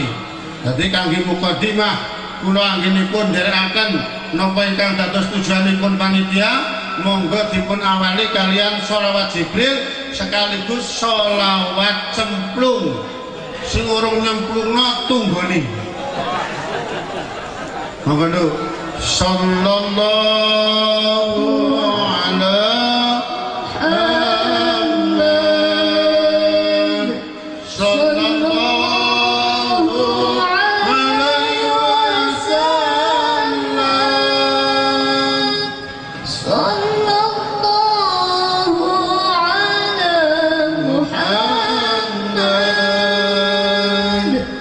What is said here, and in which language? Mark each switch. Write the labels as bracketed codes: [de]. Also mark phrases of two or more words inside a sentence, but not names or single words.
[jv] Dadi kangge mukadimah kula anggenipun nderekaken napa ingkang dados tujuanipun panitia, monggo dipun awali kalian sholawat Jibril sekaligus sholawat cemplung. Sing urung nyemplungna tunggoni. Monggo nduk. [ar] صلى الله عليه صلى الله عليه وسلم صلى الله عليه محمد